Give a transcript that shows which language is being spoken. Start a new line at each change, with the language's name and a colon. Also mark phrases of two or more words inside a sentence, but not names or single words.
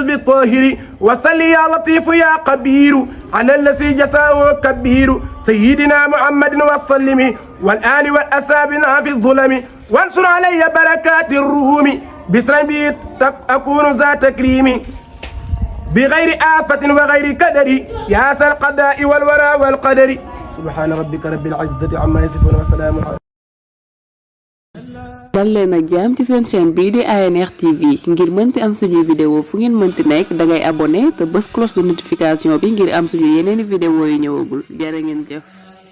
Arabic: بالطاهر وصل يا لطيف يا قبير على الذي جساه كبير سيدنا محمد وسلم والآل والأسابنا في الظلم وانصر علي بركات الروم بسر بي أكون ذا تكريم بغير آفة وغير كدر يا ذا القضاء والورى والقدر سبحان ربك رب العزة عما يصفون وسلام على
Wolof: dal leen ak jàmm ci seen chaîne bii di ANR TV ngir mënti am suñuy vidéo fu ngeen mënti nekk dangay abonné te bës
French: cloche de notification
Wolof: bi ngir am suñu yeneeni vidéo yu ñëwagul jërë ngeen jëf